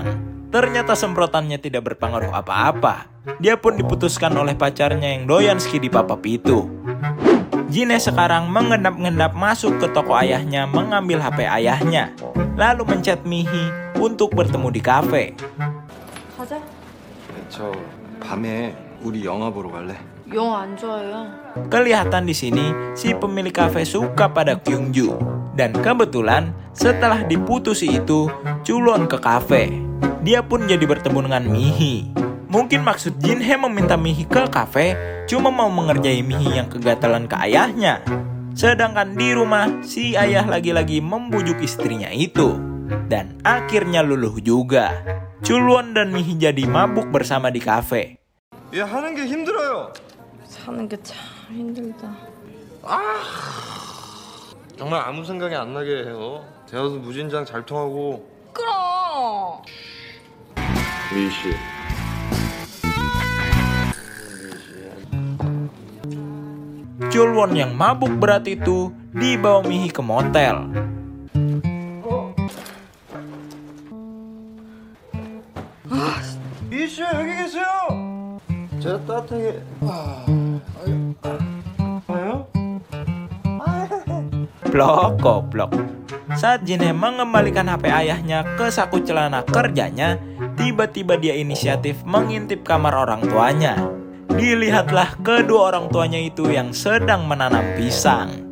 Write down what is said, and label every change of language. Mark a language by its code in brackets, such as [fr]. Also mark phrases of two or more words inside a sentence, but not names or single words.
[id] Ternyata semprotannya tidak berpengaruh apa-apa. Dia pun diputuskan oleh pacarnya yang doyan ski di papap itu. Jinhae sekarang mengendap-endap masuk ke toko ayahnya mengambil HP ayahnya. Lalu menchat Mihi untuk bertemu di kafe. [ko] 가자. 저 밤에 우리 영화 보러 갈래? 영화 안 좋아해요. [id] Kelihatan di sini si pemilik kafe suka pada Kyungju. Dan kebetulan setelah diputusi itu, Chulwon ke kafe. Dia pun jadi bertemu dengan Mihi. Mungkin maksud Jinhae meminta Mihi ke kafe cuma mau mengerjai Mihi yang kegatalan ke ayahnya. Sedangkan di rumah, si ayah lagi-lagi membujuk istrinya itu. Dan akhirnya luluh juga. Chulwon dan Mihi jadi mabuk bersama di kafe. [ko] 얘 하는 게 힘들어요. 사는 게 참 힘들다. 정말 아무 생각이 안 나게 해요. 대화도 무진장 잘 통하고. 그럼. 미희 씨. [id] Chulwon yang mabuk berat itu dibawa Mihi ke motel. [ko] 미희 씨 여기 계세요. 제가 따뜻하게. 아요? [id] Blok goblok. Saat Jinhae mengembalikan HP ayahnya ke saku celana kerjanya, tiba-tiba dia inisiatif mengintip kamar orang tuanya. Dilihatlah kedua orang tuanya itu yang sedang menanam pisang.